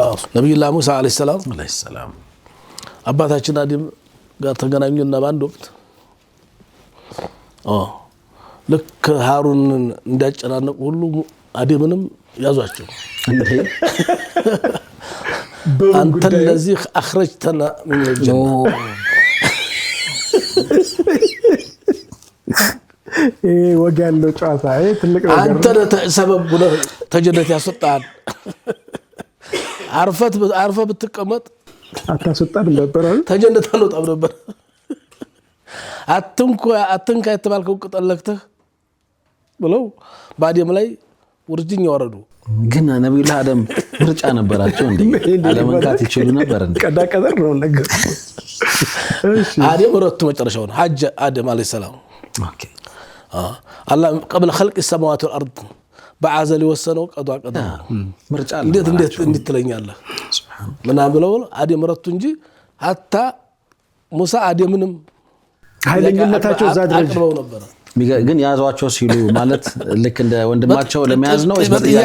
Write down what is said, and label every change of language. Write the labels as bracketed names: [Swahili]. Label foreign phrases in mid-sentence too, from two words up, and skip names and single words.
[Amharic] ነብዩላህ ሙሳ [Arabic] عليه السلام [Amharic] አባታችን አደም ጋር ተገናኙና በአንድ ወቅት ልክ ሃሩንን እንዳጨናነቁ ሁሉ አደምንም ያዟቸው። አንተ ለዚህ [Arabic] أخرجتنا من الجنة [Amharic] ወጋለው ጫታ ትልቅ ነገር አንተ ሰበብ ነው ተጀነት ያስወጣል። አርፈ ብትቀመጥ አታስወጣን ነበር ተጀነት አልወጣም ነበር። አትንካ የተባልከው ቅጠለክተህ ብለው በአደም ላይ ውርጅኝ ያወረዱ። ግን ነብዩላህ አደም ምርጫ ነበራቸው እንዴ? አለመንካት ይችላሉ ነበር እንዴ? ቀዳቀደር ነው ነገር። እሺ አደም ረቱ መጨረሻውን ሐጅ አደም [Arabic] عليه السلام [Amharic] ኦኬ አላህ [Arabic] قبل خلق السماوات والارض [Amharic] በአዘል ወሰነው ቀዷ ምርጫ አለ። እንዴት ትለኛለህ? ሱብሃንአላህ ምናምን ብለው አደም ረቱ እንጂ ሀታ ሙሳ አደምንም ኃይለኝነታቸው እዛ ድረስ ነበር። ግን ያዟቸው ሲሉ ማለት ልክ እንደ ወንድማቸው ለመያዝ ነው በጥያቄ